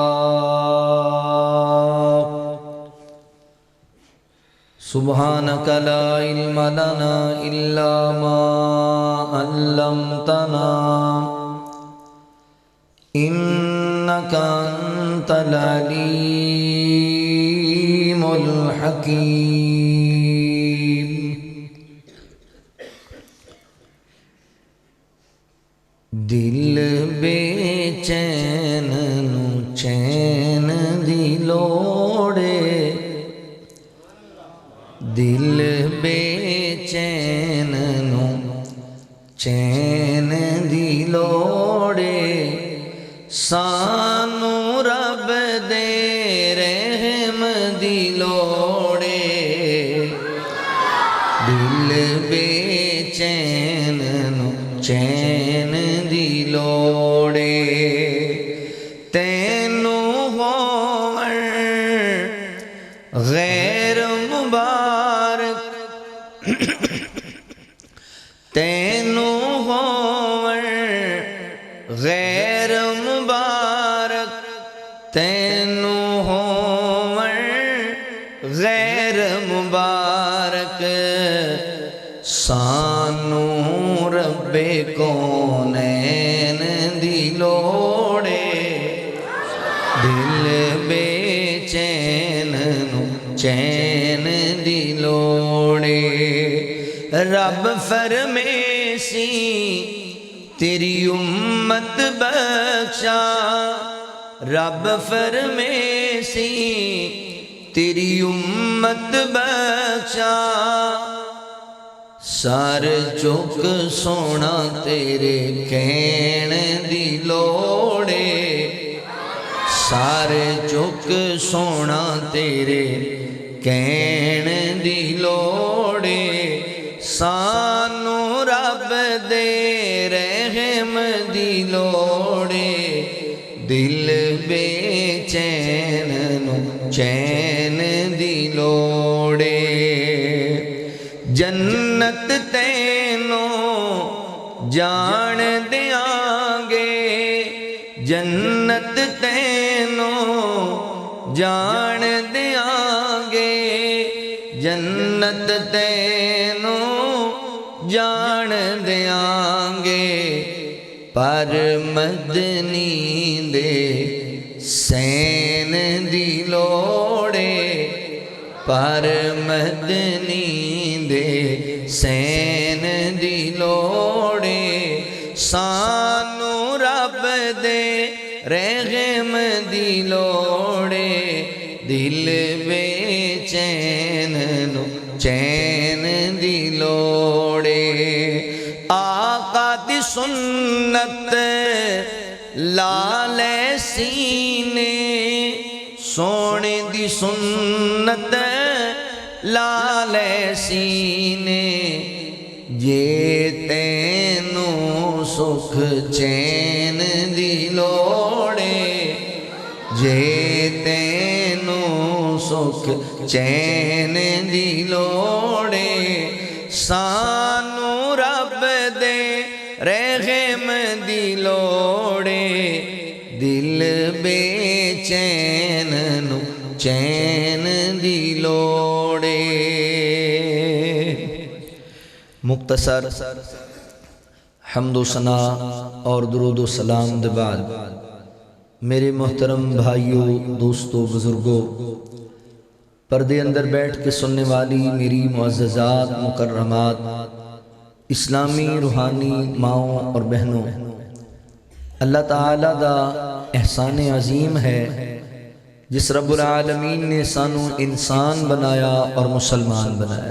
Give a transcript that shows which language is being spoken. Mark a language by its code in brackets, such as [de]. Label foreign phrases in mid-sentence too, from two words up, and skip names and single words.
[ar] سبحانك لا علم لنا إلا ما علمتنا إنك أنت العليم الحكيم۔ [pa] دل بے چین نو چین دی لوڑے، دل بے چین نو چین دی لوڑے، سانو رب دے رحم دی لوڑے۔ دل بے چین نو چین دی لوڑے، تینو ہون غیر مبارک، تینو ہون غیر مبارک، تینو ہون غیر مبارک، سانو رب کونین دی لوڑے۔ دل بے چین نو چین دی لوڑے، رب فرمیسی تیری امت بخشا، رب فرمیسی تیری امت بخشا، سر چک سونا تیرے کہن دی لوڑے، سارے چک سونا تیرے کہن دی لوڑے، سانو رب دے رحم دی لوڑے۔ دل بے چین نو چین دی لوڑے، جنت تینو جان دیاں گے، جنت تینو جان دیاں گے، جنت تینو جان دیاں گے، پر مدنی دے سین دی لوڑے، پر مدنی دے سین دی لوڑے، سانو رب دے رحم دی لوڑے۔ دل بے چین نو چین دی لوڑے، آقا دی سنت لالے سینے، سونے دی سنت لالے سینے، جے تینو سکھ چین دی لوڑے، جے تینو سکھ چین دی لوڑے، سانو رب دے رحم دی لوڑے دل بے چین نو چین دی لوڑے۔ مختصر حمد و ثنا اور درود و سلام دے بعد میرے محترم بھائیوں، دوستوں، بزرگوں، پردے اندر بیٹھ کے سننے والی میری معززات، مکرمات، اسلامی روحانی ماؤں اور بہنوں، اللہ تعالیٰ دا احسان عظیم ہے جس رب العالمین نے سانو انسان بنایا اور مسلمان بنایا۔